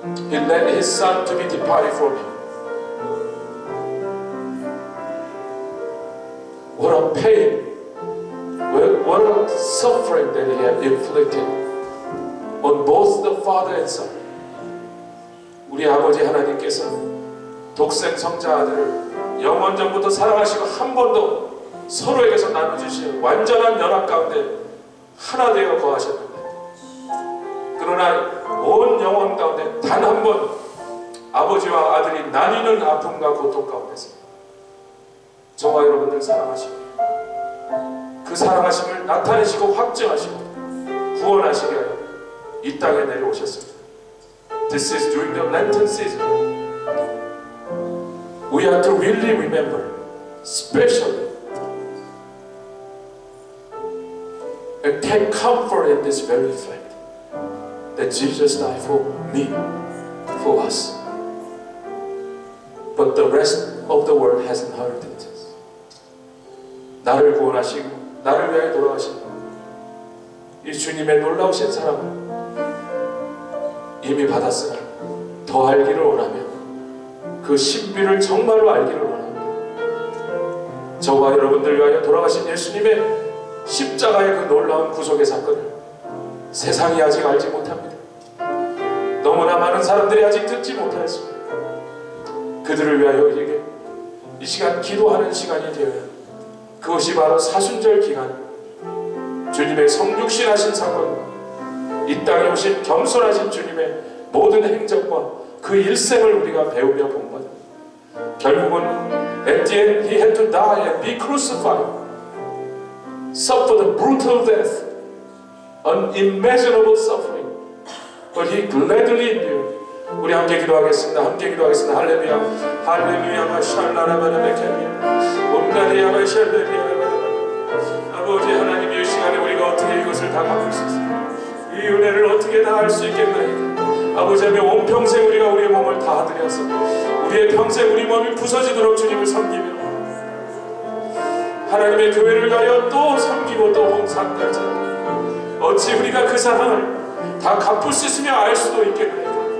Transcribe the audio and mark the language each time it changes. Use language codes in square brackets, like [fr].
[en] He let His Son to be departed from Him. What a pain, what a suffering that He had inflicted on both the Father and Son. [ko] 우리 아버지 하나님께서 독생 성자 아들을 영원전부터 사랑하시고 한 번도 서로에게서 나눠주시는 완전한 연합 가운데 하나 되어 거하셨는데, 그러나 온 영혼 가운데 단 한 번 아버지와 아들이 나뉘는 아픔과 고통 가운데서 저와 여러분들 사랑하시고 그 사랑하심을 나타내시고 확증하시고 구원하시게 하여 이 땅에 내려오셨습니다. [en] This is during the Lenten season. We have to really remember, especially, and take comfort in this very fact that Jesus died for me, for us. But the rest of the world hasn't heard it. [ko] 나를 구원하시고 나를 위하여 돌아가신 이 주님의 놀라우신 사랑을 이미 받았으나 더 알기를 원하며 그 신비를 정말로 알기를 원합니다. 저와 여러분들 위하여 돌아가신 예수님의 십자가의 그 놀라운 구속의 사건을 세상이 아직 알지 못합니다. 너무나 많은 사람들이 아직 듣지 못하였습니다. 그들을 위하여 우리에게 이 시간 기도하는 시간이 되어야, 그것이 바로 사순절 기간 주님의 성육신하신 사건, 이 땅에 오신 겸손하신 주님의 모든 행적과 그 일생을 우리가 배우며 본받아 결국은 [en] at the end he had to die and be crucified, suffer the brutal death, unimaginable suffering, but he gladly endured. [ko] 우리 함께 기도하겠습니다. 함께 기도하겠습니다. 할렐루야, 할렐루야, 샬라라바라베케미야, 온나리야바 샬레비야라바라바. 아버지 하나님, 이 시간에 우리가 어떻게 이것을 다 갚을 수 있습니까? 이 은혜를 어떻게 다 할 수 있겠나이까? 아버지 하나님, 온 평생 우리가 우리의 몸을 다 드려서 우리의 평생 우리 몸이 부서지도록 주님을 섬기며 하나님의 교회를 가여 또 섬기고 또 봉사까지 어찌 우리가 그 사랑을 다 갚을 수 있으며 알 수도 있겠나이까?